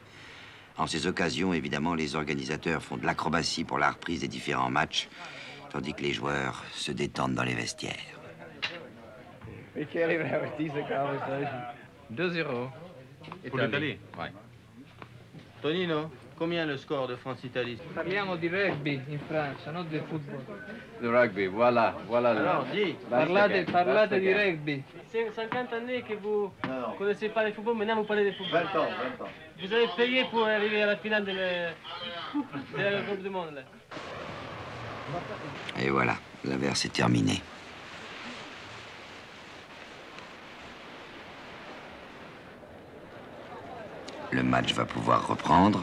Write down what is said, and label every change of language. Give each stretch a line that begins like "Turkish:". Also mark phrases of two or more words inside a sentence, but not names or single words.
French: En ces occasions, évidemment, les organisateurs font de l'acrobatie pour la reprise des différents matchs, tandis que les joueurs se détendent dans les vestiaires. 2-0. Pour l'Italie. Ouais. Tonino, combien le score de France-Italie?
Italian: Parliamo di rugby in Francia, non del football.
French: Le rugby, voilà, voilà. Alors, dis.
Italian: Parlate di rugby.
French: C'est 50 années que vous ne connaissez pas le football, maintenant vous parlez de football. 20 ans. Vous avez payé pour arriver à la finale de la Coupe du Monde. Là. Et voilà, l'inverse est terminé. Le match va pouvoir reprendre.